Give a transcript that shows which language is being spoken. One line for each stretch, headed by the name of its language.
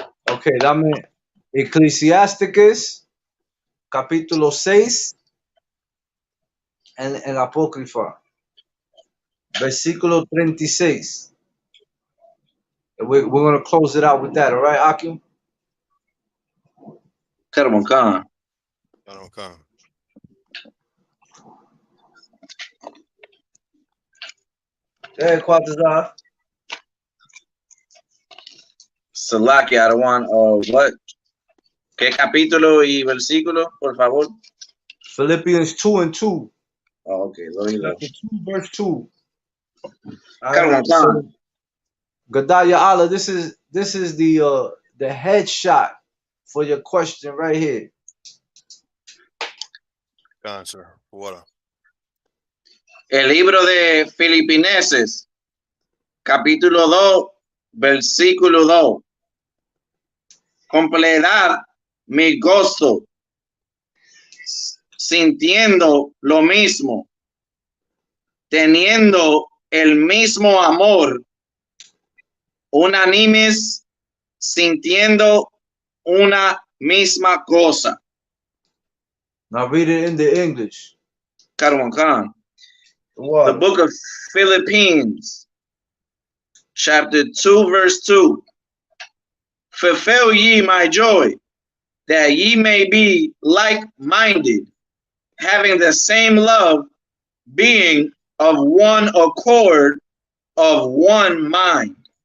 Spanish: Okay, dame Eclesiasticus, capítulo 6, en Apócrifa, versículo 36.
English: We're going to close it out with that, all right, Akim?
Spanish: Calma.
English: Hey, Quatazar. Salaki, I don't want, what?
Spanish: ¿Qué capítulo y versículo, por favor?
English: Philippians 2:2. Oh, okay. Chapter 2, verse 2.
Spanish: Calma.
English: So, Gadaya Allah, this is the headshot for your question right here. Sir. What?
Spanish: El libro de Filipenses, capítulo 2, versículo 2. Completar mi gozo, sintiendo lo mismo, teniendo el mismo amor, unánimes, sintiendo una misma cosa.
English: Now read it in the English. Karwan Khan. What? The book of Philippines, chapter 2, verse 2. Fulfill ye my joy, that ye may be like-minded, having the same love, being of one accord, of one mind.